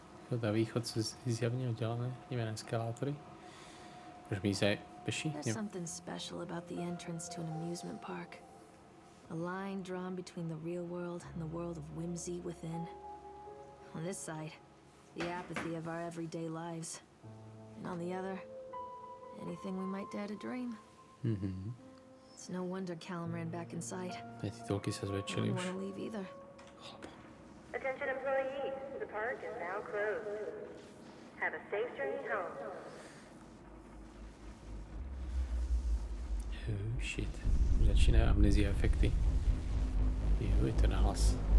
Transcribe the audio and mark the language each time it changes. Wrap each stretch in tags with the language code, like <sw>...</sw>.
<sk>Chod a východ sú zjavne oddelené. Ideme na eskalátory. Môžeme ísť aj peši?</sk> <en>There's something special about the entrance to an amusement park. A line drawn between the real world and the world of whimsy within. On this side, the apathy of our everyday lives. And on the other, anything we might dare to dream. It's no wonder Callum ran back inside.</en> <sk>Tie titulky sa</sk> <en>I</en> <sk>zväčšili</sk> <en>didn't</en> <sk>už.</sk> <en>want to leave either. Attention employees, the park is now closed. Have a safe journey home. Oh shit.</en> <sk>Začínajú amnézia efekty. Je to na hlas.</sk>